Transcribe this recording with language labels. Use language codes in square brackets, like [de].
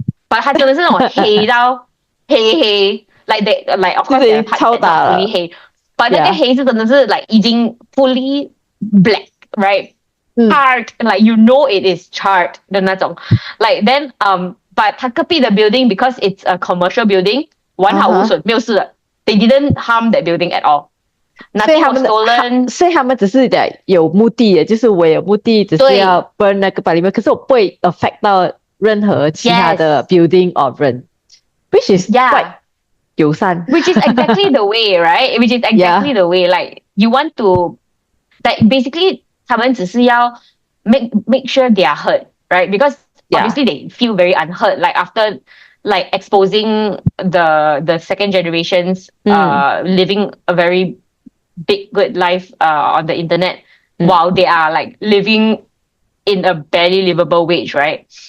[en] But [zh] 它真的是那种黑到黑 [en] like of course there are parts that not fully 黑 but [zh] 那个黑是真的是 [en] like [zh] 已经 [en] fully black, right? Charred, like you know it is charred [zh] 的那种 [en] like then but 它隔壁的 building because it's a commercial building [zh] 完好无损没有事的 [en] they didn't harm that building at all. Nothing was stolen. [zh] 所以他们只是有目的的就是我有目的只是要 burn 那个把里面可是我不会 affect 到任何其他的 [en] building or [zh] 人 [en] which is quite [zh] 友善 [en] which is exactly the way, right? Which is exactly the way, like you want to like basically [zh] 他们只是要 [en] make sure they are heard, right? Because obviously they feel very unheard, like after like exposing the second generations living a very big good life on the internet while they are like living in a barely livable wage, right?